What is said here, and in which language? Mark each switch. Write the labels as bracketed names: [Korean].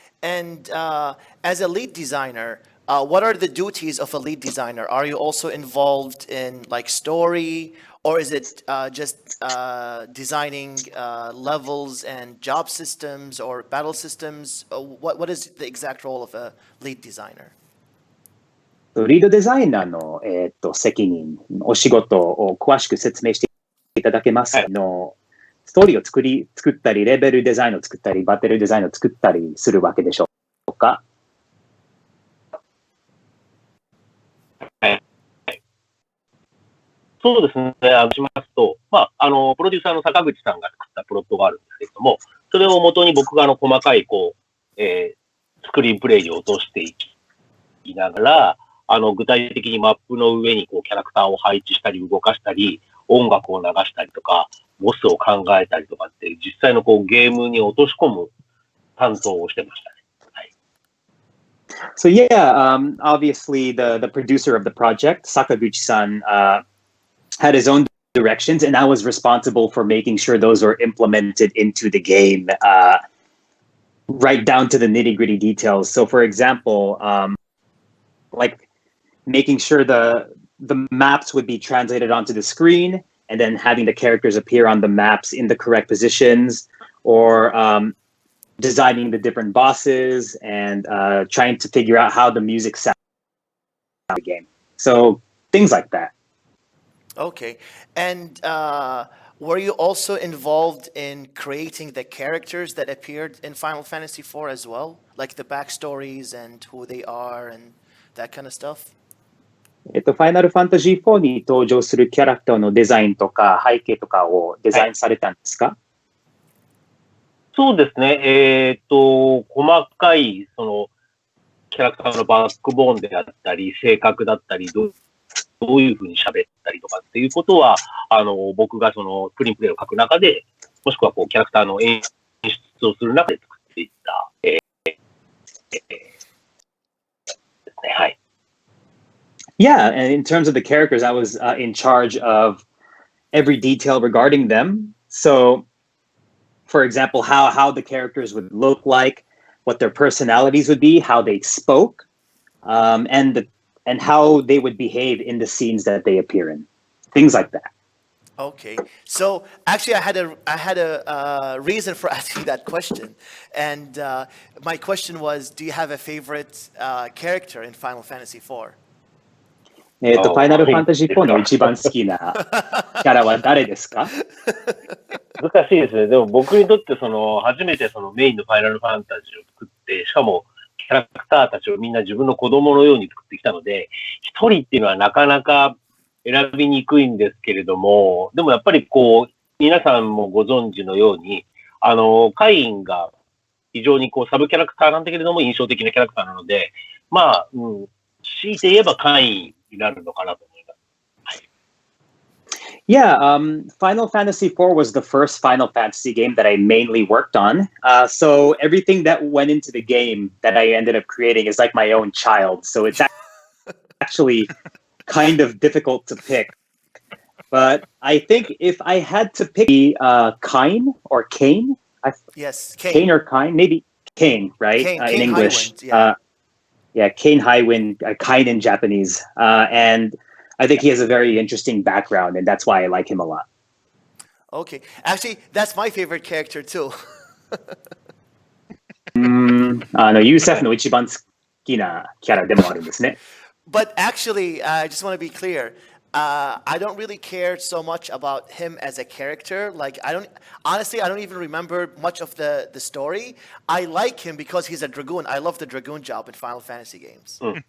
[English] And as a lead designer, what are the duties of a lead designer? Are you also involved in like story, or is it just designing levels and job systems or battle systems? What is the exact role of a lead designer? [Japanese] リードデザイナーの、責任、お仕事を詳しく説明していただけますか？ストーリーを作ったり、レベルデザインを作ったり、バトルデザインを作ったりするわけでしょうか？はい。そうですね。しますと、プロデューサーの坂口さんが作ったプロットがあるんですけれども、それを元に僕が細かい、スクリーンプレイに落としていきながら、具体的にマップの上にキャラクターを配置したり、動かしたり、音楽を流したりとか、ボスを考えたりとかって、実際のゲームに落とし込む担当をしてましたね。はい。 [English] So yeah, obviously the producer of the project, Sakaguchi-san, had his own directions, and I was responsible for making sure those were implemented into the game, right down to the nitty-gritty details. So for example, like making sure the maps would be translated onto the screen, and then having the characters appear on the maps in the correct positions, or designing the different bosses and trying to figure out how the music sounds in the game. So things like that. Okay. And were you also involved in creating the characters that appeared in Final Fantasy IV as well? Like the backstories and who they are and that kind of stuff? [Japanese] ファイナルファンタジー4に登場するキャラクターのデザインとか背景とかをデザインされたんですか？そうですね。細かい、キャラクターのバックボーンであったり、性格だったり、どういうふうに喋ったりとかっていうことは、僕がスクリーンプレイを書く中で、もしくはキャラクターの演出をする中で作っていった、ですね。はい。 [English] Yeah, and in terms of the characters, I was in charge of every detail regarding them. So, for example, how the characters would look like, what their personalities would be, how they spoke, and how they would behave in the scenes that they appear in, things like that. Okay, so actually, I had a reason for asking that question, and my question was, do you have a favorite character in Final Fantasy IV? [Japanese] ファイナルファンタジー4の一番好きなキャラは誰ですか？難しいですね。でも僕にとって初めてメインのファイナルファンタジーを作って、しかもキャラクターたちをみんな自分の子供のように作ってきたので、一人っていうのはなかなか選びにくいんですけれども、でもやっぱり皆さんもご存知のように、カインが非常にサブキャラクターなんだけれども印象的なキャラクターなので、まあ、強いて言えばカインになるのかなと思います。 [English] Yeah, Final Fantasy IV was the first Final Fantasy game that I mainly worked on. So everything that went into the game that I ended up creating is like my own child. So it's actually kind of difficult to pick. But I think if I had to pick Kine or Kane, Yes, Kane or Kine, maybe Kane, right? Kane, in Kane English. Highwind, yeah. Kane Highwind, Kine in Japanese. And I think he has a very interesting background, and that's why I like him a lot. Okay, actually, that's my favorite character too. [Japanese] ユーセフの一番好きなキャラでもあるんですね。 [English] But actually, I just want to be clear. I don't really care so much about him as a character. Like, I don't even remember much of the story. I like him because he's a dragoon. I love the dragoon job in Final Fantasy games.